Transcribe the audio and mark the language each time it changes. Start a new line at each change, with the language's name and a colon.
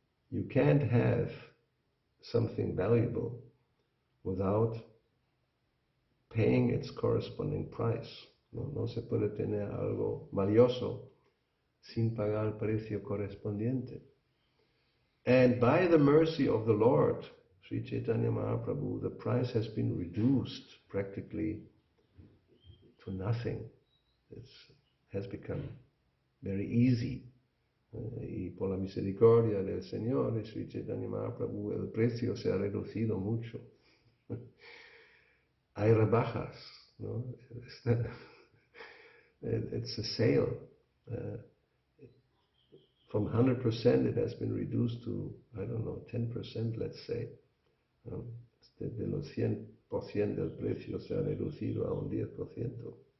English: You can't have something valuable without paying its corresponding price.
Spanish: No se puede tener algo valioso sin pagar el precio correspondiente.
English: And by the mercy of the Lord, Sri Chaitanya Mahaprabhu, the price has been reduced practically to nothing. It has become very easy.
Spanish: Y por la misericordia del Señor, Sri Chaitanya Mahaprabhu, el precio se ha reducido mucho. Hay rebajas, ¿no?
English: It's a sale. From 100% it has been reduced to, I don't know, 10%, let's say.
Spanish: De los 100% del precio se ha reducido a un 10%.